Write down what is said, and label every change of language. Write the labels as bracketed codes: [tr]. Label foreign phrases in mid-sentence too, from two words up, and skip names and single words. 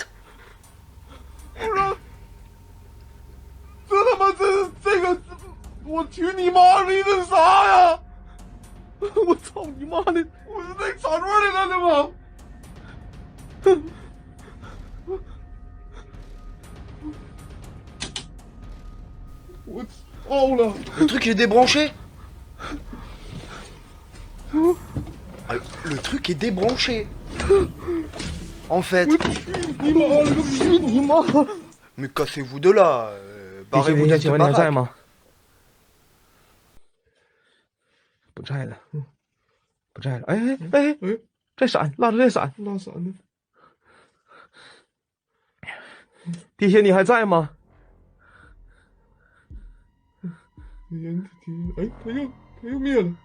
[zh] 我说，这他妈这个，我去你妈的！这是啥呀？我操你妈的！我是那插座里了的吗？我操了！ [fr] Le truc il est débranché. Ah, le truc est débranché. En fait. Mais cassez-vous de là. Barrez-vous de cette [zh] 请问你还在 [fr] baraque. [zh] 吗？不在了，不在了。哎，在闪，蜡烛在闪。拉闪呢？地仙，你还在吗？人哎，他又灭了，